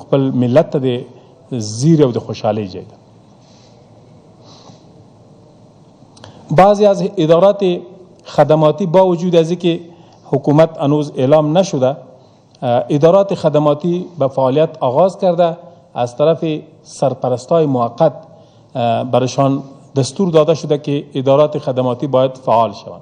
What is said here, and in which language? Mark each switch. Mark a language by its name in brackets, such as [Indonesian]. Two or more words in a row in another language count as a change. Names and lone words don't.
[Pashto] خپل ملت ته د زیر او د خوشحالۍ ځای ده. [Persian] بعضی از ادارات خدماتی با وجود از اینکه حکومت هنوز اعلام نشده، ادارات خدماتی به فعالیت آغاز کرده. از طرف سرپرستای موقت برشان دستور داده شده که ادارات خدماتی باید فعال شوند.